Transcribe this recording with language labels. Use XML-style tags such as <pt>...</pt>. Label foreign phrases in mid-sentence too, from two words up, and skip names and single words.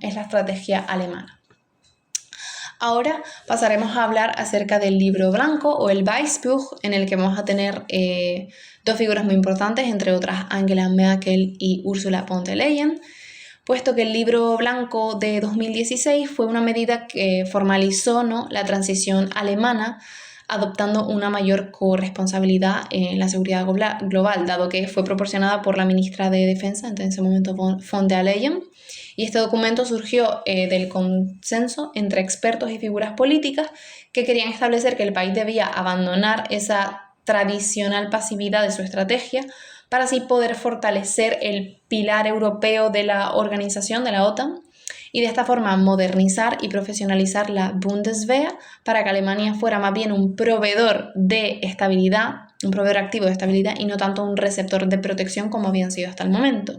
<es>Es la estrategia alemana. Ahora pasaremos a hablar acerca del libro blanco o el Weißbuch, en el que vamos a tener dos figuras muy importantes, entre otras Angela Merkel y Ursula von der Leyen, puesto que el libro blanco de 2016 fue una medida que formalizó, ¿no?, la transición alemana, adoptando una mayor corresponsabilidad en la seguridad global, dado que fue proporcionada por la ministra de Defensa, en ese momento von der Leyen, y este documento surgió del consenso entre expertos y figuras políticas que querían establecer que el país debía abandonar esa tradicional pasividad de su estrategia para así poder fortalecer el pilar europeo de la organización de la OTAN, y de esta forma modernizar y profesionalizar la Bundeswehr para que Alemania fuera más bien un proveedor de estabilidad, un proveedor activo de estabilidad y no tanto un receptor de protección como habían sido hasta el momento.</es>